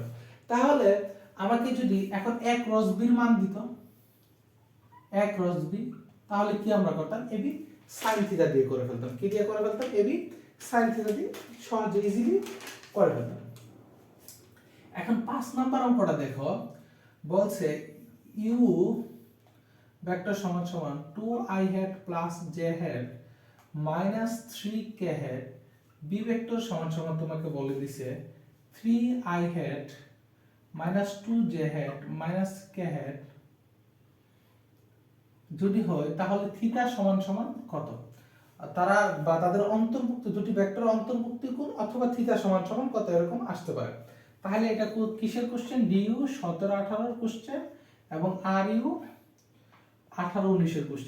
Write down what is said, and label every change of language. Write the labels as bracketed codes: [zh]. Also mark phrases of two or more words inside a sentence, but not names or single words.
[bn] তাহলে আমাকে যদি এখন a ক্রস b এর মান দিত, a ক্রস b, তাহলে কি আমরা করতাম? ab sin থিটা দিয়ে করে ফেলতাম। কি দিয়ে করে ফেলতাম? ab sin থিটা দিয়ে সহজে ইজিলি করে ফেলতাম। এখন 5 নাম্বার অঙ্কটা দেখো, বলছে u ভেক্টর সমান সমান [en] 2i hat plus j hat minus 3k hat, [bn] b ভেক্টর সমান সমান তোমাকে বলে দিছে [en] 3i hat minus 2j hat minus k hat [bn] যদি হয় তাহলে থিটা সমান সমান কত? তারা বা তাদের অন্তর্ভুক্ত দুটি ভেক্টর অন্তর্ভুক্তি কোণ অথবা থিটা সমান সমান কত, এরকম আসতে পারে। তাহলে এটা কিসের কোশ্চেন? ডিইউ 17 18 এর কোশ্চেন এবং আরইউ 18 19 এর কোশ্চেন।